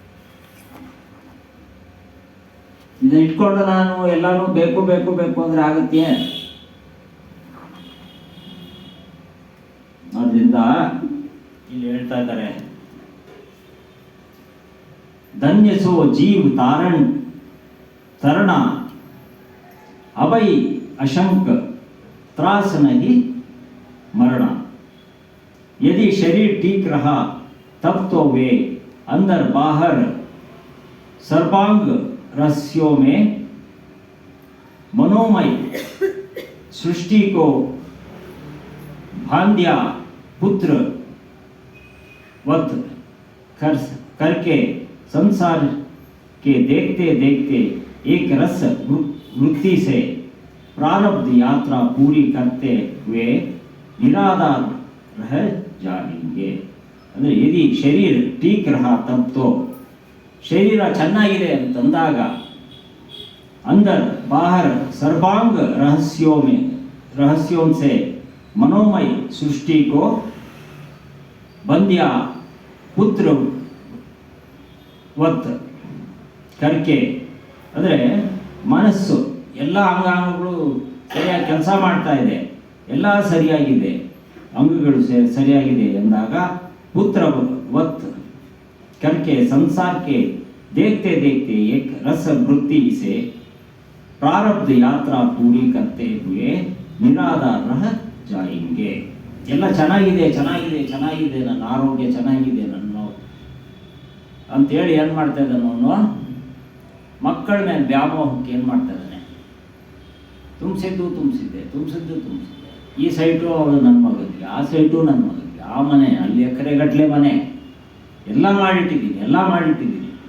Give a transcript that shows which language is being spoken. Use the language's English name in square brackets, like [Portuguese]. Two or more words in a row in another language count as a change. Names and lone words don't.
[Kannada] ಇದನ್ನ ಇಟ್ಕೊಂಡು ನಾನು ಎಲ್ಲಾನು ಬೇಕು ಬೇಕು ಬೇಕು ಅಂದ್ರೆ ಆಗತ್ತೆ? ಆದ್ರಿಂದ ಇಲ್ಲಿ ಹೇಳ್ತಾ ಇದ್ದಾರೆ, [Hindi] धन्य सो जीव तारण तरना अभय अशंक त्रास नहीं मरना। यदि शरीर ठीक रहा तब तो वे अंदर बाहर सर्वांग रहस्यों में मनोमय सृष्टि को भांध्या पुत्र वत करके संसार के देखते देखते एक रस वृत्ति से प्रारब्ध यात्रा पूरी करते हुए निराधार रह जाएंगे। ಅಂದರೆ यदि शरीर ठीक रहा तब तो शरीर [Kannada] ಚೆನ್ನಾಗಿದೆ ಅಂತಂದಾಗ [Hindi] अंदर बाहर सर्वांग रहस्यों से मनोमय सृष्टि को बंध्या पुत्र वत करके [Kannada] ಅಂದರೆ ಮನಸ್ಸು ಎಲ್ಲ ಅಂಗಾಂಗಗಳು ಸರಿಯಾಗಿ ಕೆಲಸ ಮಾಡ್ತಾ ಇದೆ, ಎಲ್ಲ ಸರಿಯಾಗಿದೆ, ಅಂಗಗಳು ಸರಿಯಾಗಿದೆ ಎಂದಾಗ [Hindi] पुत्र वत करके संसार के देखते देखते एक रस वृत्ति से प्रारब्ध यात्रा पूरी करते हुए निराधार रह जाएंगे। [Kannada] ಎಲ್ಲ ಚೆನ್ನಾಗಿದೆ ಚೆನ್ನಾಗಿದೆ ಚೆನ್ನಾಗಿದೆ, ನನ್ನ ಆರೋಗ್ಯ ಚೆನ್ನಾಗಿದೆ ನನ್ನ ಅಂತೇಳಿ ಏನು ಮಾಡ್ತಾ ಇದ್ದಾನೆ ಅವನು, ಮಕ್ಕಳ ಮೇಲೆ ವ್ಯಾಮೋಹಕ್ಕೆ ಏನು ಮಾಡ್ತಾ ಇದ್ದಾನೆ, ತುಂಬಿಸಿದ್ದು ಈ ಸೈಟು ಅವಳು ನನ್ನ ಮಗನಿಗೆ, ಆ ಸೈಟು ನನ್ನ ಮಗನಿಗೆ, ಆ ಮನೆ ಅಲ್ಲಿ ಎಕರೆಗಟ್ಟಲೆ ಮನೆ ಎಲ್ಲ ಮಾಡಿಟ್ಟಿದ್ದೀನಿ